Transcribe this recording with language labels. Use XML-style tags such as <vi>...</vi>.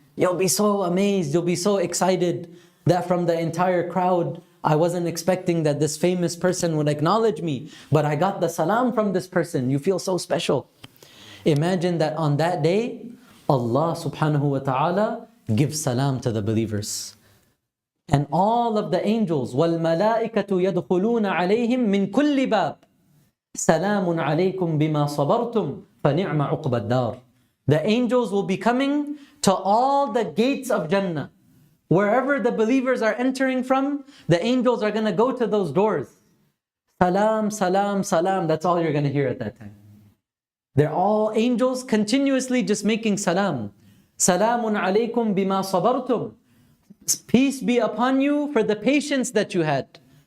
<en>You'll be so amazed, you'll be so excited that from the entire crowd, I wasn't expecting that this famous person would acknowledge me, but I got the salam from this person. You feel so special. Imagine that on that day, Allah subhanahu wa ta'ala gives salam to the believers. And all of the angels,</en> <ar>وَالْمَلَائِكَةُ يَدْخُلُونَ عَلَيْهِمْ مِنْ كُلِّ بَابٍ سَلَامٌ عَلَيْكُمْ بِمَا صَبَرْتُمْ فَنِعْمَ عُقْبَى الدَّارِ.</ar> <en>The angels will be coming to all the gates of Jannah. Wherever the believers are entering from, the angels are going to go to those doors. Salam, salam, salam. That's all you're going to hear at that time. They're all angels continuously just making salam.</en> <ar>Salamun alaykum bima sabartum.</ar> <en>Peace be upon you for the patience that you had.</en>